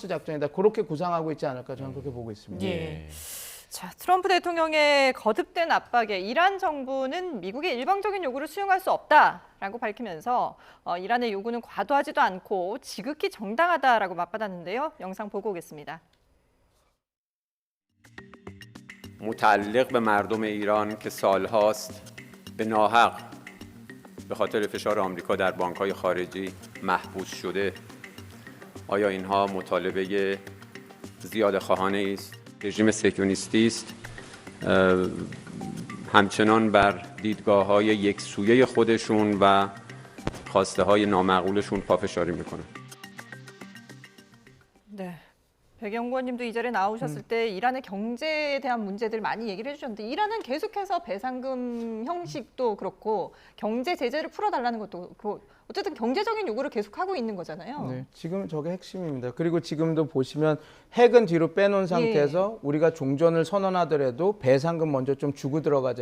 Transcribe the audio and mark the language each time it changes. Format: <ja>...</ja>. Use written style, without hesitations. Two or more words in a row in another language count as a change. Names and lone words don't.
<ko>그렇게 구상하고 있지 않을까 저는 그렇게 보고 있습니다. 예. 자, 트럼프 대통령의 거듭된 압박에 이란 정부는 미국의 일방적인 요구를 수용할 수 없다라고 밝히면서 이란의 요구는 과도하지도 않고 지극히 정당하다라고 맞받았는데요. 영상 보고 오겠습니다.</ko> <fa>متعلق به مردم ایران که سالهاست به ناحق به خاطر فشار آمریکا در بانک‌های خارجی محبوس شده آیا اینها مطالبه زیاده خواهانه است رژیم صهیونیستی است همچنان بر دیدگاه‌های یکسویه خودشون و خواسته‌های نامعقولشون پافشاری می‌کنند</fa> <ko>네. 백영권님도 이 자리에 나오셨을 때 이란의 경제에 대한 문제들 많이 얘기를 해주셨는데 이란은 계속해서 배상금 형식도 그렇고 경제 제재를 풀어달라는 것도 그렇고 어쨌든 경제적인 요구를 계속하고 있는 거잖아요. 네, 지금 저게 핵심입니다. 그리고 지금도 보시면 핵은 뒤로 빼놓은 상태에서 우리가 종전을 선언하더라도 배상금 먼저 좀 주고 들어가자.</ko>